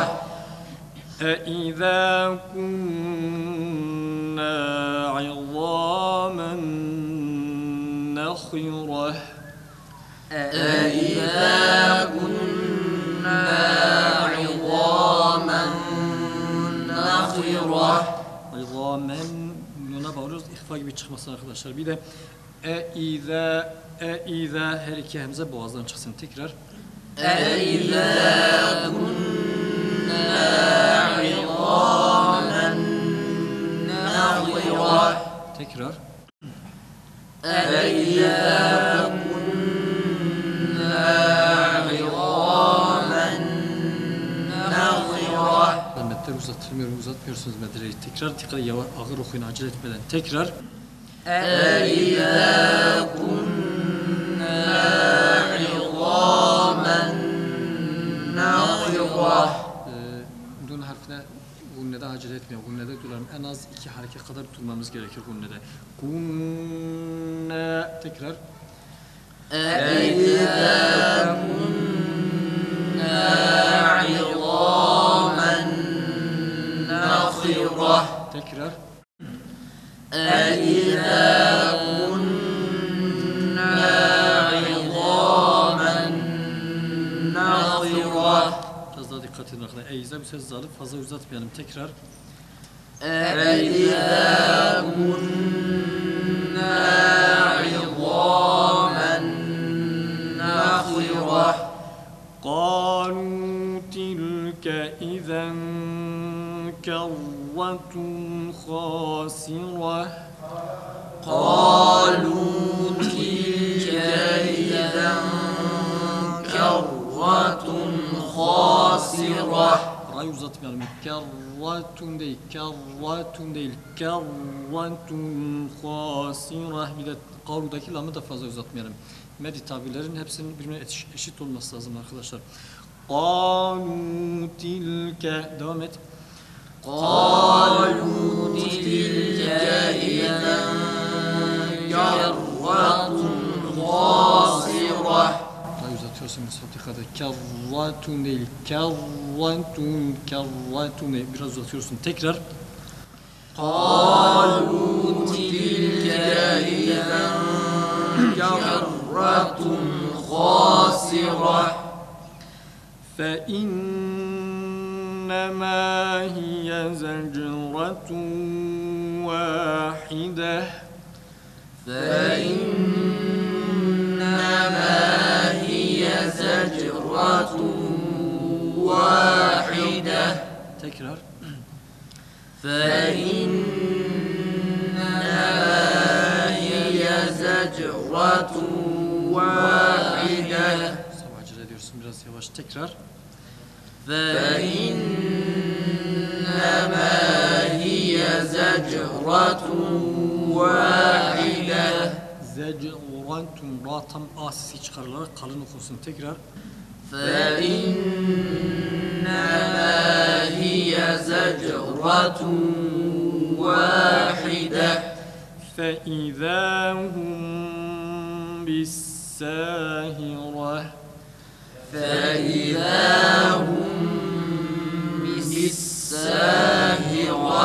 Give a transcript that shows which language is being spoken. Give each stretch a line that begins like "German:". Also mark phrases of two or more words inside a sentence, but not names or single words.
Arabic: أإذا كنا عظاما نخرة أإذا كنا عظاما نخرة
Turkish: İzamen nuna bağlıyoruz. İhfa gibi çıkmasın arkadaşlar. Bir de eiza her iki hemze boğazdan çıksın tekrar.
Arabic: أإذا كنا عظاما نخرة
Turkish: Tekrar.
Arabic: أإذا كنا عظاما نخرة
Turkish: Metler uzatmıyorsunuz medreyi. Tekrar ağır okuyun acele etmeden. Tekrar.
Arabic: أإذا كنا عظاما نخرة
Turkish: Dun harfine gunnede acele etmiyor. Gunnede duralım. En az 2 hareket kadar durmamız gerekir gunnede. Gunne. Tekrar.
Arabic: أإذا كنا عظاما نخرة
Turkish: Tekrar.
Arabic: أإذا كنا عظاما نخرة
Turkish: Biraz daha dikkat edin arkadaşlar. Eiza bir ses alıp fazla uzatmayalım. Tekrar.
Arabic: أإذا كنا عظاما نخرة قالوا تلك إذا كرة خاسرة قالوا تلك إذا كرة خاسرة خاسرة
Turkish: Ra'yı uzatmayalım. Kerratun değil, kerratun değil.
Arabic: كرة خاسرة.
Turkish: Bir de kavludaki lamı da fazla uzatmayalım. Medi tabirlerin hepsinin birbirine eşit olması lazım arkadaşlar.
Arabic: قالوا تلك.
Turkish: Devam et.
Arabic: قالوا تلك إذا كرة خاسرة
Turkish: Ra'yı uzatıyorsun Müsfatika'da. Kerratun değil, kerratun, kerratun değil. Biraz uzatıyorsun. Tekrar.
Arabic: قالوا تلك إذا كرة خاسرة فإنما هي زجرة واحدة فإنما هي زجرة واحدة
Turkish: Tekrar.
Arabic: فإنما هي زجرة واحدة
Turkish: Sabah acele ediyorsun biraz yavaş. Tekrar.
Arabic: فإنما هي زجرة واحدة
Turkish: Zec'urantun. Ra tam A sesi çıkarılarak kalın okunsun. Tekrar.
Arabic: فإنما هي زجرة واحدة فإذا هم بالساهرة فإذا هم بالساهرة